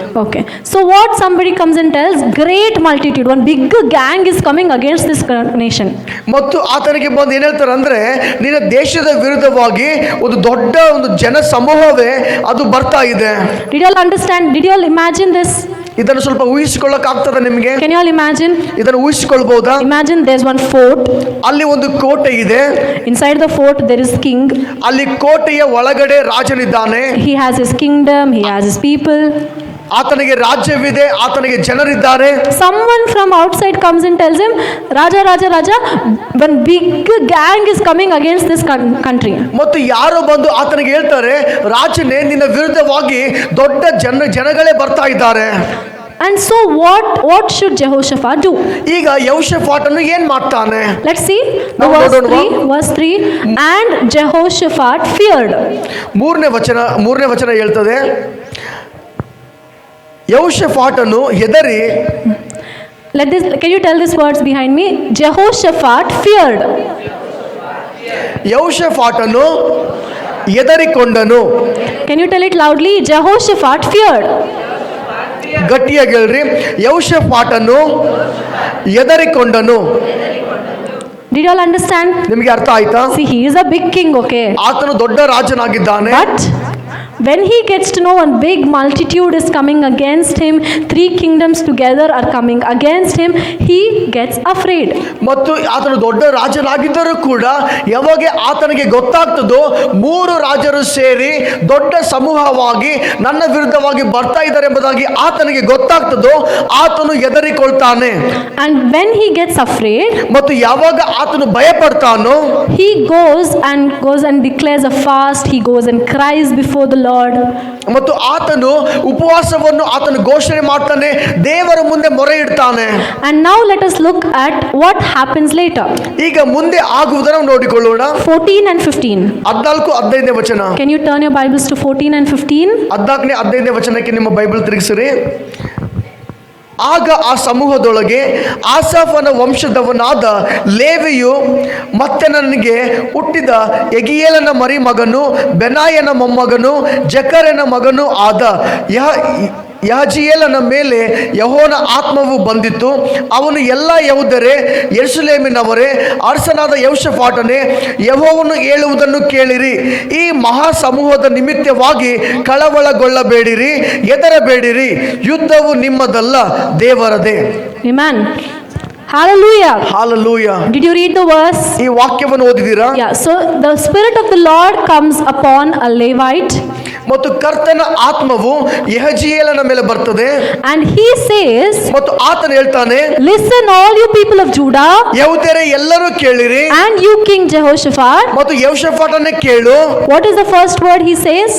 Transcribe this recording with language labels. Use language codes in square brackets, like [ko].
[en] Okay, so what somebody comes and tells, great multitude, one big gang is coming against this nation. [kn] ಮತ್ತು ಆತನಿಗೆ ಬಂದು ಏನು ಹೇಳ್ತಾರೆ ಅಂದ್ರೆ, ನಿನ್ನ ದೇಶದ ವಿರುದ್ಧವಾಗಿ ಒಂದು ದೊಡ್ಡ ಒಂದು ಜನ ಸಮೂಹವೇ ಅದು ಬರ್ತಾ ಇದೆ. [en] Did you all understand? Did you all imagine this? [kn] ಇದನ್ನು ಸ್ವಲ್ಪ ಊಹಿಸಿಕೊಳ್ಳಕ್ ಆಗ್ತದ ನಿಮಗೆ? [en] Can you all imagine? [kn] ಇದನ್ನು ಊಹಿಸಿಕೊಳ್ಬಹುದಾ? [en] Imagine there's one fort. [kn] ಅಲ್ಲಿ ಒಂದು ಕೋಟೆ ಇದೆ. [en] Inside the fort there is king. [kn] ಅಲ್ಲಿ ಕೋಟೆಯ ಒಳಗಡೆ ರಾಜನಿದ್ದಾನೆ. [en] He has his kingdom, he has his people. [kn] ಆತನಿಗೆ ರಾಜ್ಯವಿದೆ, ಆತನಿಗೆ ಜನರಿದ್ದಾರೆ. [en] Someone from outside comes and tells him, Raja, one big gang is coming against this country. [kn] ಮತ್ತು ಯಾರೋ ಬಂದು ಆತನಿಗೆ ಹೇಳ್ತಾರೆ, ರಾಜನೇ ನಿನ್ನ ವಿರುದ್ಧವಾಗಿ ದೊಡ್ಡ ಜನಗಳೇ ಬರ್ತಾ ಇದ್ದಾರೆ. [en] And so what should Jehoshaphat do? [kn] ಈಗ ಯೆಹೋಷಾಫಾಟನು ಏನ್ ಮಾಡ್ತಾನೆ? [en] Let's see. Verse 3. And Jehoshaphat feared. [kn] ಮೂರನೇ ವಚನ ಹೇಳ್ತದೆ, ಯೆಹೋಷಾಫಾಟನು ಹೆದರಿ. [en] Can you tell these words behind me? Jehoshaphat feared. [kn] ಯೆಹೋಷಾಫಾಟನು ಹೆದರಿಕೊಂಡನು. [en] Can you tell it loudly? Jehoshaphat feared. [kn] ಗಟ್ಟಿಯಾಗಿ ಹೇಳ್ರಿ, ಯೆಹೋಷಾಫಾಟನು ಹೆದರಿಕೊಂಡನು. [en] Did you all understand? [kn] ನಿಮಗೆ ಅರ್ಥ ಆಯ್ತಾ? [en] See, he is a big king, okay? [kn] ಆತನು ದೊಡ್ಡ ರಾಜನಾಗಿದ್ದಾನೆ. [en] But when he gets to know one big multitude is coming against him, 3 kingdoms together are coming against him, he gets afraid. [kn] ಮತ್ತು ಆತನು ದೊಡ್ಡ ರಾಜನಾಗಿದ್ದರೂ ಕೂಡ ಯಾವಾಗ ಆತನಿಗೆ ಗೊತ್ತಾಗ್ತದೋ 3 ರಾಜರು ಸೇರಿ ದೊಡ್ಡ ಸಮೂಹವಾಗಿ ನನ್ನ ವಿರುದ್ಧವಾಗಿ ಬರ್ತಾ ಇದ್ದಾರೆ ಎಂಬುದಾಗಿ ಆತನಿಗೆ ಗೊತ್ತಾಗ್ತದೋ ಆತನು ಹೆದರಿಕೊಳ್ತಾನೆ. [en] And when he gets afraid, [kn] ಮತ್ತು ಯಾವಾಗ ಆತನು ಭಯ ಪಡ್ತಾನೋ [en] he goes and declares a fast. He goes and cries before the Lord. [kn] ಮತ್ತು ಆತನು ಉಪವಾಸವನ್ನು ಆತನು ಘೋಷಣೆ ಮಾಡ್ತಾನೆ, ದೇವರ ಮುಂದೆ ಮೊರೆ ಇಡ್ತಾನೆ. [en] And now let us look at what happens later. [kn] ಈಗ ಮುಂದೆ ಆಗುವುದನ್ನು ನೋಡಿಕೊಳ್ಳೋಣ. [en] 14 and 15. [kn] 14-15 ವಚನ. [en] Can you turn your Bibles to 14 and 15? [kn] 14-15 ವಚನಕ್ಕೆ ನಿಮ್ಮ ಬೈಬಲ್ ತಿರುಗಿಸಿರಿ. ಆಗ ಆ ಸಮೂಹದೊಳಗೆ ಆಸಾಫನ ವಂಶದವನಾದ ಲೇವಿಯು ಮತ್ತೆ ನನಗೆ ಹುಟ್ಟಿದ ಯೆಗೀಯೇಲನ ಮರಿ ಮಗನು, ಬೆನಾಯನ ಮೊಮ್ಮಗನು, ಜಕರನ ಮಗನು ಆದ ಯಹಜಿಯೇಲನ ಮೇಲೆ ಯೆಹೋವನ ಆತ್ಮವು ಬಂದಿತ್ತು. ಅವನು ಎಲ್ಲ ಯೆಹೂದ್ಯರೇ, ಯೆರೂಸಲೇಮಿನವರೇ, ಅರಸನಾದ ಯೆಹೋಷಾಫಾಟನೇ, ಯೆಹೋವನು ಹೇಳುವುದನ್ನು ಕೇಳಿರಿ. ಈ ಮಹಾ ಸಮೂಹದ ನಿಮಿತ್ತವಾಗಿ ಕಳವಳಗೊಳ್ಳಬೇಡಿರಿ, ಹೆದರಬೇಡಿರಿ. ಯುದ್ಧವು ನಿಮ್ಮದಲ್ಲ, ದೇವರದೇ. [en] Amen. Hallelujah. Hallelujah. Did you read the verse? [kn] ಈ ವಾಕ್ಯವನ್ನು ಓದಿದ್ದೀರಾ? [en] Yeah. So the Spirit of the Lord comes upon a Levite. [kn] ಮತ್ತು ಕರ್ತನ ಆತ್ಮವು ಯಹಜಿಯೇಲನ ಮೇಲೆ ಬರ್ತದೆ. [en] And he says, [kn] ಮತ್ತು ಆತನು ಹೇಳ್ತಾನೆ, [en] listen all you people of Judah, [kn] ಯೆಹೂದ್ಯರೇ ಎಲ್ಲರೂ ಕೇಳಿರಿ, [en] and you King Jehoshaphat. [kn] ಮತ್ತು ಯೆಹೋಷಾಫಾಟನೇ ಕೇಳು. [en] What is the first word he says?